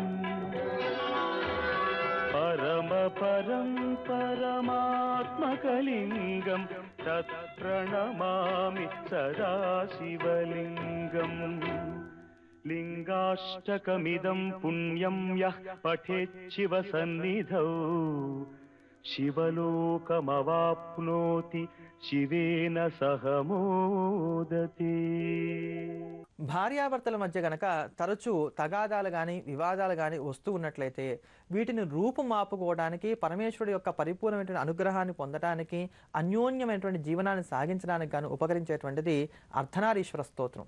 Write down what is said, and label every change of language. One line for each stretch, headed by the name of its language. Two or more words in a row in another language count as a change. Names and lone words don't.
Sanskrit: परमात्मकलिङ्गं तत्प्रणमामि सदा शिवलिङ्गम् लिङ्गाष्टकमिदं पुण्यं यः पठेत् शिवसन्निधौ शिवलोकमवाप्नोति శివేన సహమోదతే.
Telugu: భార్యాభర్తల మధ్య గనక తరచూ తగాదాలు కానీ వివాదాలు కానీ వస్తూ ఉన్నట్లయితే వీటిని రూపుమాపుకోవడానికి పరమేశ్వరుడు యొక్క పరిపూర్ణమైనటువంటి అనుగ్రహాన్ని పొందడానికి అన్యోన్యమైనటువంటి జీవనాన్ని సాగించడానికి గాను ఉపకరించేటువంటిది అర్ధనారీశ్వర స్తోత్రం.